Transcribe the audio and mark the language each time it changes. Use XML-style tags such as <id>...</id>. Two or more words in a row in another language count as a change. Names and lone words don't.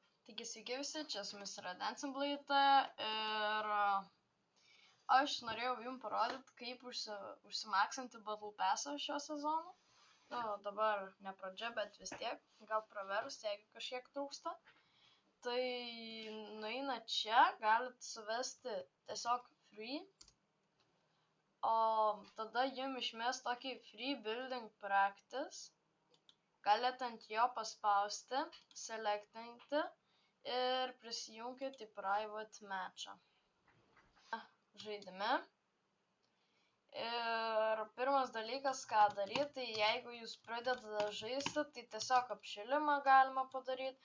<lt>Taigi sveiki visi, čia su jumis yra Dancing Blade ir aš norėjau jums parodyti, kaip užsimaksinti Battle Pass'ą šio sezono. Nu, dabar ne pradžia, bet vis tiek, gal pravers, jeigu kažkiek trūksta. Tai nueina čia, galit suvesti tiesiog free, o tada jums išmes tokį</lt> <en>free building practice.</en> <lt>Galite ant jo paspausti, selectinti ir prisijungti į</lt> <en>private matchą</en> <lt>žaidime. Ir pirmas dalykas, ką daryti, tai jeigu jūs pradedate žaisti, tai tiesiog apšilimą galima padaryti.</lt>